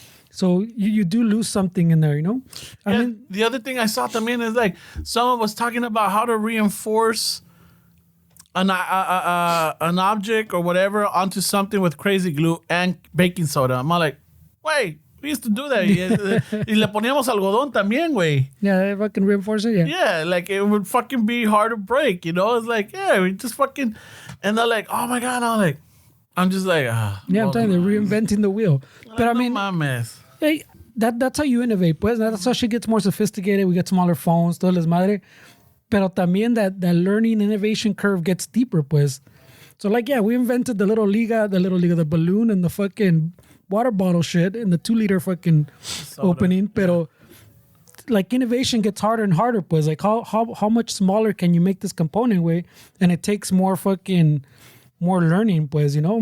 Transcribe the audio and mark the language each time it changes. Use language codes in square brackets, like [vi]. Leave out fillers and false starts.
[en] So you do lose something in there, you know? I mean, the other thing I saw también is like someone was talking about how to reinforce an object or whatever onto something with crazy glue and baking soda. I'm like, wait, we used to do that. [es] Y le poníamos algodón también, güey. [en] yeah, they fucking reinforce it, yeah. Yeah, like it would fucking be hard to break, you know? It's like, yeah, we just fucking, and they're like, oh my God, I'm just like, Yeah, I'm telling you, they're reinventing the wheel. But I mean, hey, that's how you innovate, pues. That's how shit gets more sophisticated. We get smaller phones, todo les madre. Pero también that learning innovation curve gets deeper, pues. So like, yeah, we invented the liga, the balloon and the fucking water bottle shit and the 2-liter fucking soda opening. Pero like innovation gets harder and harder, pues. Like how much smaller can you make this component way? And it takes more learning, pues, you know?